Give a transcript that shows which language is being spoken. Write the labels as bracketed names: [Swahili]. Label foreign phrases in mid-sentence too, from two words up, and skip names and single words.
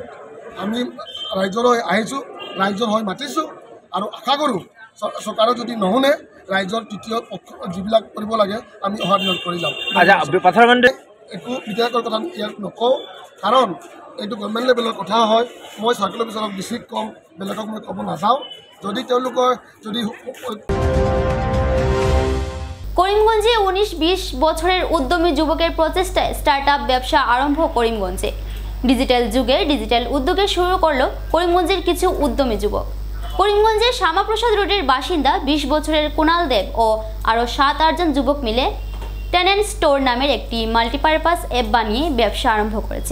[Assamese] আমি ৰাইজৰ হৈ আহিছোঁ, ৰাইজৰ হৈ মাতিছোঁ, আৰু আশা কৰোঁ চৰকাৰে যদি নুশুনে ৰাইজৰ তৃতীয় পক্ষ যিবিলাক কৰিব লাগে আমি অহা দিনত কৰি যাম। একো বিধায়কৰ কথা ইয়াত নকওঁ, কাৰণ এইটো [English] government level [Assamese] কথা হয়। মই [English] circle officer [Assamese] ডিচিক ক'ম, বেলেগক মই ক'ব নাযাওঁ। যদি তেওঁলোকৰ যদি [Bangla] করিমগঞ্জে 19-20 বছরের উদ্যমী যুবকের প্রচেষ্টায় স্টার্টআপ ব্যবসা আরম্ভ করিমগঞ্জে। ডিজিটাল যুগে ডিজিটাল উদ্যোগে শুরু করলো করিমগঞ্জের কিছু উদ্যমী যুবক। করিমগঞ্জের শ্যামাপ্রসাদ রোডের বাসিন্দা 20 বছরের কুণাল দেব ও আরও 7-8 জন যুবক মিলে টেনেন্ট স্টোর নামের একটি [English] multipurpose app [Bangla] বানিয়ে ব্যবসা আরম্ভ করেছে।